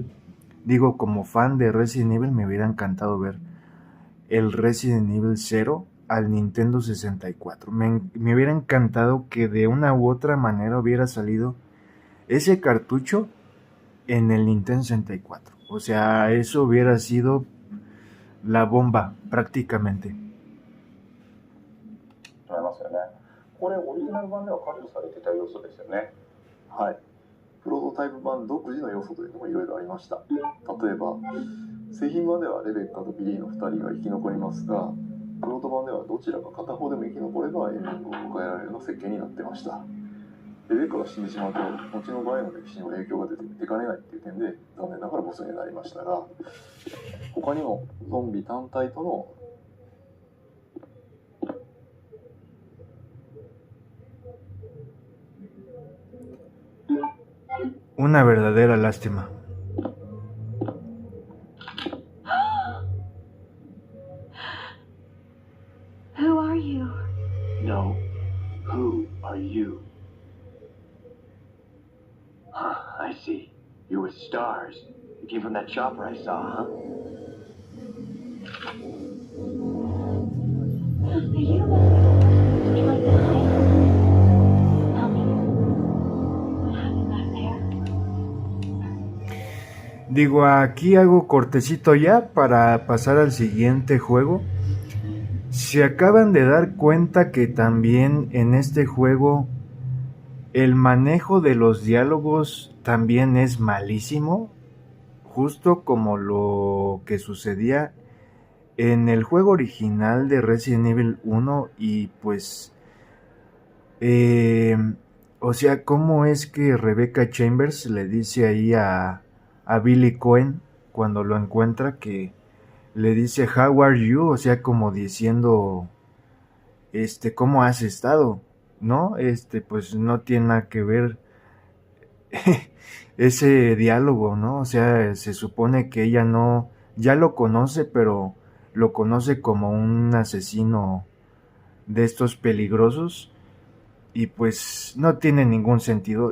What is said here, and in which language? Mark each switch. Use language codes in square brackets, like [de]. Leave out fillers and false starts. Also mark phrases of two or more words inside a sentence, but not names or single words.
[es] Digo, como fan de Resident Evil, me hubiera encantado ver el Resident Evil 0 al Nintendo 64. Me hubiera encantado que de una u otra manera hubiera salido ese cartucho en el Nintendo 64. O sea, eso hubiera sido la bomba, prácticamente. [ja] これオリジナル版では解除されてた要素ですよね。はい。プロトタイプ版独自の要素というのもいろいろありました。例えば、製品版ではレベッカとビリーの2人が生き残りますが、プロト版ではどちらか片方でも生き残ればエンディングを迎えられるような設計になってました。レベッカが死んでしまうと、後の場合の歴史にも影響が出かねないっていう点で、残念ながらボスになりましたが、他にもゾンビ単体との [es] Una verdadera lástima. [en] Who are you? No. Who are you? I see. You were stars. You came from that chopper I saw, huh? Are you? Would you like to hide? Tell me. What happened back there? [es] Digo, aquí hago cortecito ya para pasar al siguiente juego. Se acaban de dar cuenta que también en este juego el manejo de los diálogos también es malísimo, justo como lo que sucedía en el juego original de Resident Evil 1 y pues, o sea, cómo es que Rebecca Chambers le dice ahí a Billy Cohen cuando lo encuentra que le dice [en] how are you, [es] o sea, como diciendo ¿cómo has estado? ¿No? Pues no tiene nada que ver ese diálogo, ¿no? O sea, se supone que ella no, ya lo conoce, pero lo conoce como un asesino de estos peligrosos y pues no tiene ningún sentido.